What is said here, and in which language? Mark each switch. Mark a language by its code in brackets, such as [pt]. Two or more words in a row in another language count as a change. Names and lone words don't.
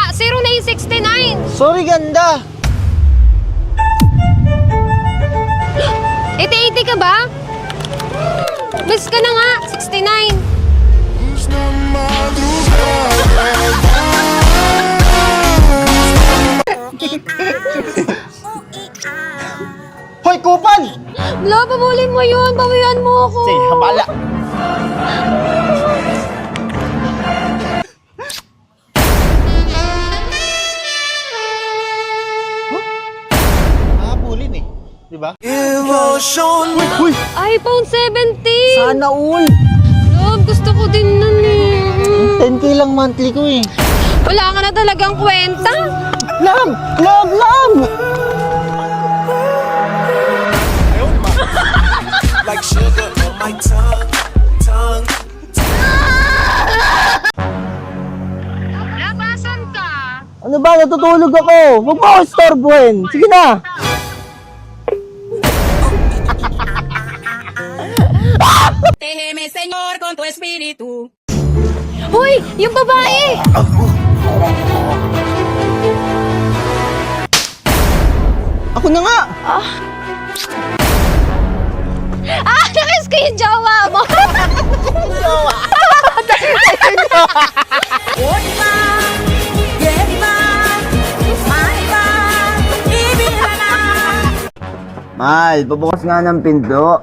[tl] 0969! Sorry, ganda. 80 ka ba? Miss ka na nga! 69! [pt] Luz na madrugada. [tl] Hoy, kupal! Lo, pabulin mo yun! Bawian mo ako! Say, habala. Habulin eh. Diba? Emotion. Uy! iPhone 17! Sana all! Love, gusto ko din nun eh. 10K lang monthly ko eh. Wala ka na talagang kwenta. Love! Love! Love! [en] Like sugar on my tongue. [tl] Labasan ka. Ano ba? Natutulog ako! Huwag mo ako istorbohin! Sige na! [es] Protégeme, Señor, con tu espíritu. [tl] Hoy, yung babae! Ako na nga! Nakiss ko yung jowa mo! Mahal, pabukas nga ng pinto.